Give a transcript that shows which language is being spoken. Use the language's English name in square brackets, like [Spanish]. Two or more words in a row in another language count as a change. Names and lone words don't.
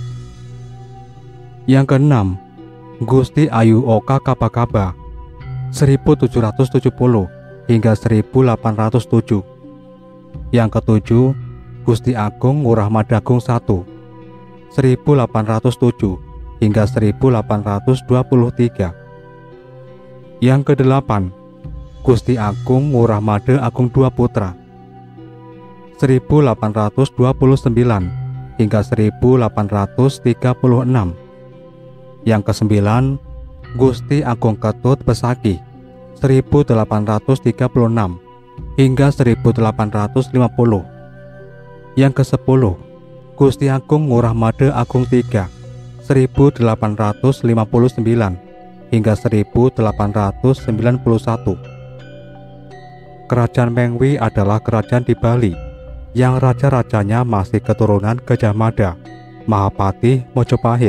[Indonesian] Yang keenam, Gusti Ayu Oka Kapakaba 1770 hingga 1807. Yang ketujuh, Gusti Agung Ngurah Madagung I 1807 hingga 1823. Yang kedelapan, Gusti Agung Ngurah Made Agung II Putra 1829 hingga 1836. Yang kesembilan, Gusti Agung Ketut Besaki 1836 hingga 1850. Yang kesepuluh, Gusti Agung Ngurah Made Agung III 1859 hingga 1891. Kerajaan Mengwi adalah kerajaan di Bali yang raja-rajanya masih keturunan Gajah Mada, Mahapati, Mojopahit.